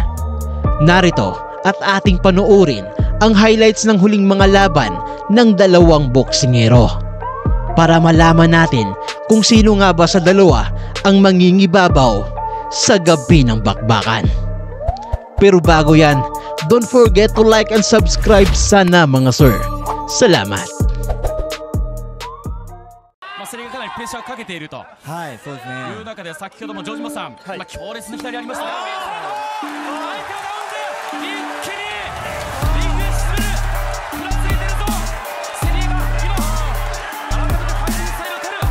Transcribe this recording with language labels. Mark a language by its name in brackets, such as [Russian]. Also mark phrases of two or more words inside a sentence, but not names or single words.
[Filipino] Narito at ating panuorin ang highlights ng huling mga laban ng dalawang boksingero para malaman natin kung sino nga ba sa dalawa ang mangingibabaw sa gabi ng bakbakan. Pero bago yan, [English] don't forget to like and subscribe [Filipino] sana mga sir. Salamat. [Japanese] それがかなりプレッシャーをかけているという中で先ほども城島さん、強烈な左ありましたね。相手をダウンで一気にリングへ沈める。食らいついてるぞセリーが今改めて回転スタイルを蹴る。